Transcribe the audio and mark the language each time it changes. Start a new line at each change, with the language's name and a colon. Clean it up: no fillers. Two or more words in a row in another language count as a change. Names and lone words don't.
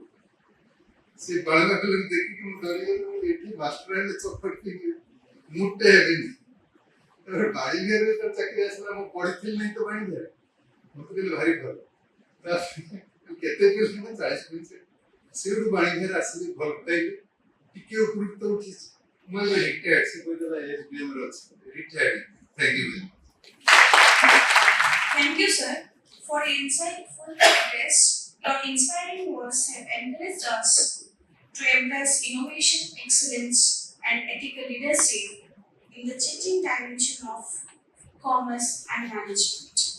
Odia: ସେ ବାଳୁଙ୍ଗା ପିଲାକୁ ଦେଖିକି ମୁଁ ଡରିଗଲି ଏଠି ମାଷ୍ଟର ହେଲେ ଚପଟ ମୁଟେ ହେବିନି ତାପରେ ବାଣିଜ୍ୟରେ ତ ଚାକିରି ଆସିଲା ମୁଁ ପଢିଥିଲି ନାହିଁ ତ ବାଣିଜ୍ୟରେ ମତେ କହିଲେ ଭାରି ଭଲ କେତେ ପିଲା 40 ସେଇଠୁ ବାଣିଜ୍ୟରେ ଆସିଲି ଭଲ ପାଇଲି ଟିକେ ଉପକୃତ ଉଠିଛି ମୁଁ ଏବେ ରିଟାୟାର୍ଡ ସେ କହିଦେଲା ଏସବିଏମ୍ ରେ ଅଛି ରିଟାୟାର୍ଡ
English: thank you very much Thank you, sir, for your insightful address. Your inspiring words have encouraged us to embrace innovation, excellence, and ethical leadership in the changing dimension of commerce and management.